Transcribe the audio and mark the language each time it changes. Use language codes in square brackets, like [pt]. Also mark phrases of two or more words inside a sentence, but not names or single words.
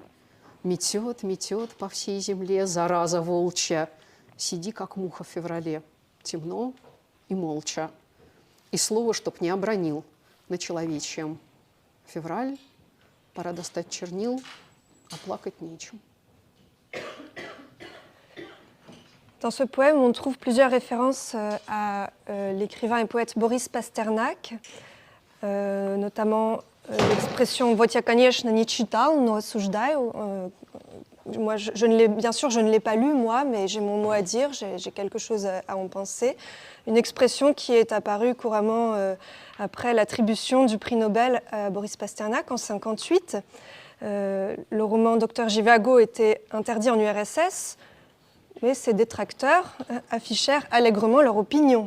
[ru] Метет, метет по всей земле зараза волчья. Сиди, как муха в феврале, темно и молча. И слово, чтоб не обронил на человечьем. Февраль, пора достать чернил, а плакать нечем. [fr] Dans ce poème, on trouve plusieurs références à l'écrivain et poète Boris Pasternak, notamment l'expression [ru] «Вот я, конечно, не читал, но осуждаю». [fr] Moi, bien sûr, je ne l'ai pas lu, moi, mais j'ai mon mot à dire, j'ai quelque chose à en penser. Une expression qui est apparue couramment après l'attribution du prix Nobel à Boris Pasternak en 1958. Le roman Docteur Zhivago était interdit en URSS, mais ses détracteurs affichèrent allègrement leur opinion.